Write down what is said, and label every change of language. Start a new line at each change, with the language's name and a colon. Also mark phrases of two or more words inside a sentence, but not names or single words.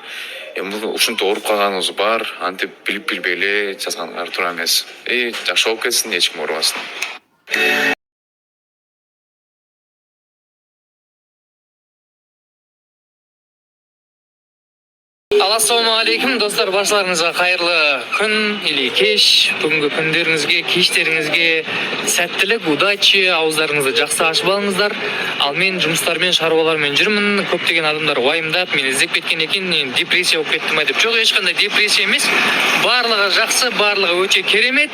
Kyrgyz: Ушинтип ооруп калганыбыз бар. Антип билип билбей эле жазганга туура эмес. Жакшы болуп кетсин, эч ким оорубасын.
Kazakh: Ассаламу алейкум достар, баршаларыңызға қайырлы күн или кеш. Бүгінгі күндеріңізге, кештеріңізге сәттілік, удачи, ауыздарыңызды жақсы ашып алыңыздар. Ал мен жұмыстармен, шаруалармен жүрмін. Көптеген адамдар уайымдап, мені іздеп кеткен екен, депрессия болып кеттім деп. Жоқ, ешқандай депрессия емес. Барлығы жақсы, барлығы өте керемет.